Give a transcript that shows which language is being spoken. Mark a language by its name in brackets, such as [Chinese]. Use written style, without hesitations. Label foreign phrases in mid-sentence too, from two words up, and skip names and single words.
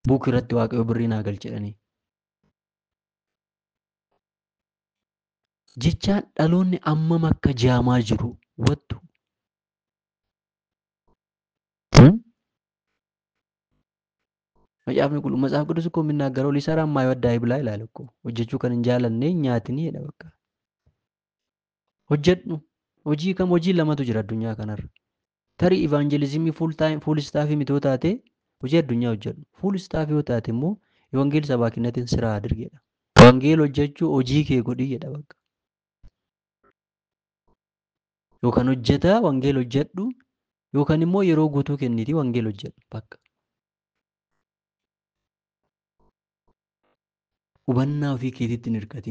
[Oromo] buuk irratti waaqayyo birrii naa galche jedhanii. Jechaan dhaloonni ammam akka jaamaa jiru wattu. Matsaaf [Amharic] ቅዱስ እኮ የሚናገረው ሊሰራ የማይወድ አይብላ ይላል እኮ። [Oromo] hojjechuu kan hin jaalanne hin nyaatinii jedha bakka. Hojjedhu. Hojii lamatu jira addunyaa kanarra. Tarii ivaanjelizimii fuul istaafii miti yoo taate hojii addunyaa hojjedhu. Fuul istaafii yoo taate immoo [Amharic] የወንጌል ሰባኪነትን ስራ አድርግ [Oromo] jedha. Wangeela hojjechuu hojii kee godhi jedha bakka. Yookaan hojjetaa wangeela hojjedhu yookaan immoo yeroo guutuu kennitii wangeela hojjedhu bakka. Hubannaa ofii keetiitti hin hirkatin.